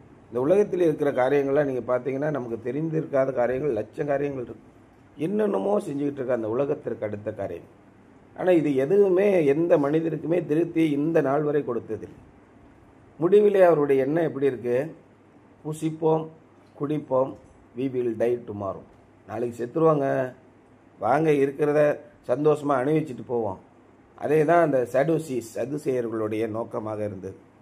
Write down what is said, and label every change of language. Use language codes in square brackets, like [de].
[ta] இந்த உலகத்தில் இருக்கிற காரியங்கள்லாம் நீங்கள் பார்த்தீங்கன்னா நமக்கு தெரிந்திருக்காத காரியங்கள் லட்சம் காரியங்கள் இருக்குது. என்னென்னமோ செஞ்சுக்கிட்டு இருக்கா அந்த உலகத்திற்கு அடுத்த காரியங்கள். ஆனால் இது எதுவுமே எந்த மனிதருக்குமே திருப்தி இந்த நாள் வரை கொடுத்ததில்லை. முடிவிலே அவருடைய எண்ணம் எப்படி இருக்குது? புசிப்போம், குடிப்போம், [en] we will die tomorrow. [ta] நாளைக்கு செத்துருவாங்க, வாங்க இருக்கிறத சந்தோஷமாக அணிவிச்சிட்டு போவோம். அதே தான் அந்த சதுசேயர்களுடைய நோக்கமாக இருந்தது.